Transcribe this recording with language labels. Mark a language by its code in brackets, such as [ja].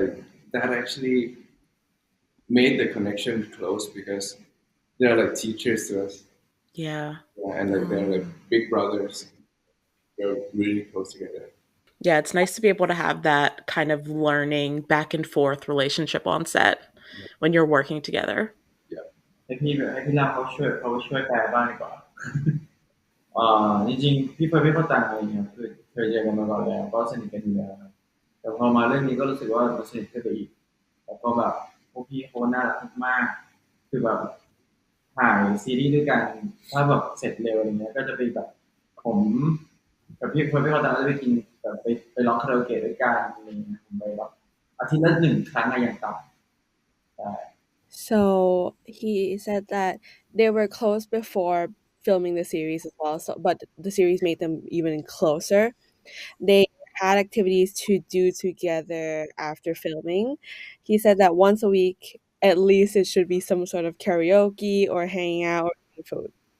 [en] Like that actually made the connection close because they're like teachers to us, Yeah. and like they're like big brothers. They're really close together. Yeah, it's nice to be able to have that kind of learning back and forth relationship on set when you're working together. [th] ให้พี่ลาเขาช่วยแปลบ้างดีกว่าจริงๆพี่เฟิร์นพี่เข้าตังอะไรเงี้ยคือเคยเจอกันมาก่อนแล้วก็สนิทกันอยู่แล้วครับแต่พอมาเรื่องนี้ก็รู้สึกว่าเราสนิทขึ้นไปอีกแล้วก็แบบพวกพี่เขาน่ารักมากๆคือแบบถ่ายซีรีส์ด้วยกันถ้าแบบเสร็จเร็วอะไรเงี้ยก็จะไปแบบผมกับพี่เฟิร์นพี่เข้าตังก็จะไปกินแบบไปร้องคาราโอเกะด้วยกันอะไรเงี้ยผมไปแบบอาทิตย์ละ1 ครั้งอะอย่างต่ำใช่ [en] So he said that they were close before filming the series as well. So, but the series made them even closer. They had activities to do together after filming. He said that once a week, at least it should be some sort of karaoke or hanging out or eating food.